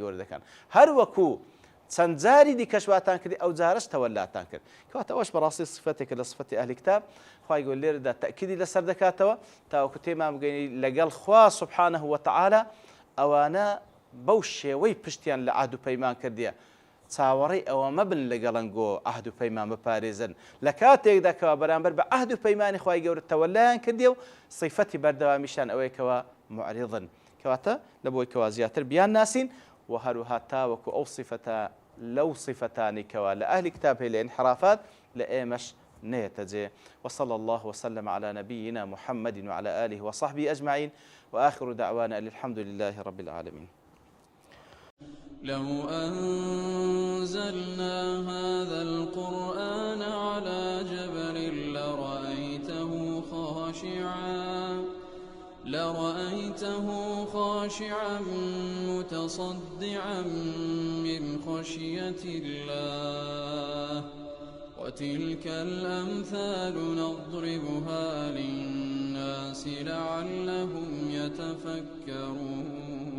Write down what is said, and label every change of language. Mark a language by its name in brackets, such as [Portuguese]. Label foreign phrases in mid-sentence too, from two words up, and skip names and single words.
[Central Kurdish] گەورە دەکەن هەر وەکو چەند جاری دیکەشواتان کردی ئەو جارش تەوەلاتان کرد کەواتە ئەوەش بەڕاستی صفەتێکە لە صفەتی ئەهلی کتاب خوای گەورە لێرەدا تەکیدی لەسەر دەکاتەوە تاوەکو تێمان بگەینی لەگەڵ خوا [Arabic] سبحانه وتعالى [Central Kurdish] ئەوانە بەو شێوەی پشتیان لە عهد و پەیمان کردیە چاوەڕێی ئەوە مەبن لەگەڵەنگۆ عهد و پەیمان بپارێزن لە کاتێکدا کەوا بەرامبەر بە عهد و پەیمانی خوای گەورە تەوەلایان کردیە و صیفەتی بەردەوامیشان ئەوەیە کەوا معرضن کەواتە لە بۆی کەوا زیاتر بیان ناسین و هەروها تاوەکو ئەو صفەتە لەو صفەتانی کەوا لە ئەهلی کتاب هەیە لە انحرافات لە ئێمەش نێتەجێ. [Arabic] وصلى الله وسلم على نبينا محمد وعلى آله وصحبه أجمعين وآخر دعوانا الحمد لله رب العالمين. لو أنزلنا هذا القرآن على جبل لرأيته خاشعا متصدعا من خشية الله وتلك الأمثال نضربها للناس لعلهم يتفكرون.